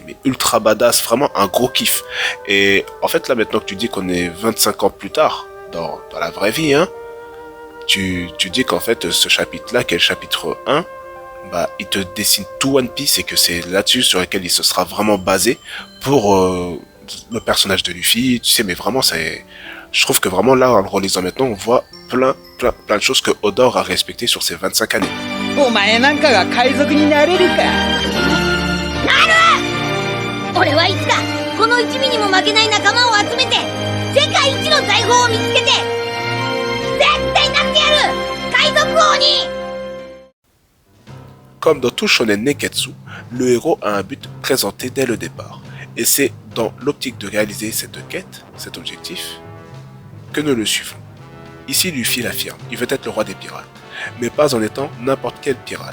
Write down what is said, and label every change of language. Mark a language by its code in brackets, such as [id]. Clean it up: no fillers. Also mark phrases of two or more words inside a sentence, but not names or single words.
[fr] Mais ultra badass, vraiment un gros kiff. Et en fait, là, maintenant que tu dis qu'on est 25 ans plus tard, dans la vraie vie, hein, tu dis qu'en fait, ce chapitre-là, qui est le chapitre 1, bah, il te dessine tout One Piece et que c'est là-dessus sur lequel il se sera vraiment basé pour le personnage de Luffy, tu sais, mais vraiment, je trouve que vraiment là, en le relisant maintenant, on voit plein de choses que Oda aura respectées sur ces 25 années. [ja] お前なんかが海賊になれるか。なる！俺はいつかこの一味にも負けない仲間を集めて世界一の財宝を見つけて絶対なってやる海賊王に。 [fr] Comme dans tout [ja] 少年熱血, [fr] le héros a un but présenté dès le départ. Et c'est dans l'optique de réaliser cette quête, cet objectif, que nous le suivons. Ici, Luffy l'affirme, il veut être le roi des pirates, mais pas en étant n'importe quel pirate.